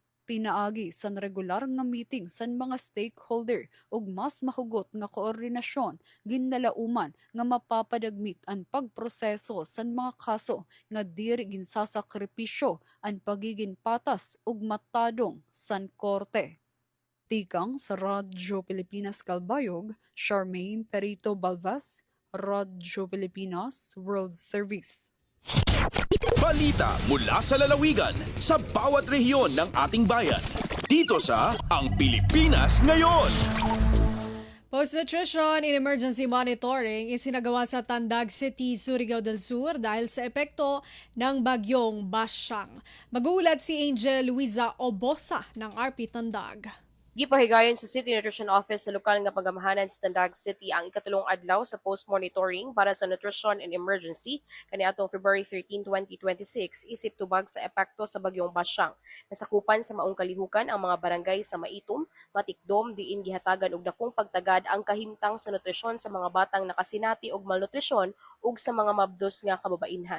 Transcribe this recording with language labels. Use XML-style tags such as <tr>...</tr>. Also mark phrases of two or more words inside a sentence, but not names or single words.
<war>Pinaagi sa regular nga meeting sa mga stakeholder ug mas mahugot nga koordinasyon ginalauman nga mapapadagmit ang pagproseso sa mga kaso nga diri ginsasakripisyo ang pagiging patas ug matadong san korte. Tikang sa Radyo Pilipinas Calbayog, Charmaine Perito Balvez, Radyo Pilipinas World Service.</war> <tl>Balita mula sa lalawigan sa bawat rehiyon ng ating bayan. Dito sa Ang Pilipinas Ngayon.</tl> <en>Post-nutrition in emergency monitoring</en> <tl>isinagawa sa Tandag City, Surigao del Sur dahil sa epekto ng bagyong Basyang. Mag-uulat si Angel Luisa Obosa ng RP Tandag.</tl> <ceb>Gipahigayon sa City Nutrition Office sa lokal nga pagamahanan sa Tandag City ang ikatulong adlaw sa post-monitoring para sa</ceb> <en>nutrition and emergency</en> <ceb>kaniadtong February 13, 2026 isip tubag sa epekto sa bagyong Basyang. Nasakupan sa maong kalihukan ang mga barangay sa Maitom, Matikdom diin gihatagan og dakong pagtagad ang kahimtang sa nutrisyon sa mga batang nakasinati og malnutrisyon ug sa mga mabdos nga kababainhan.</ceb>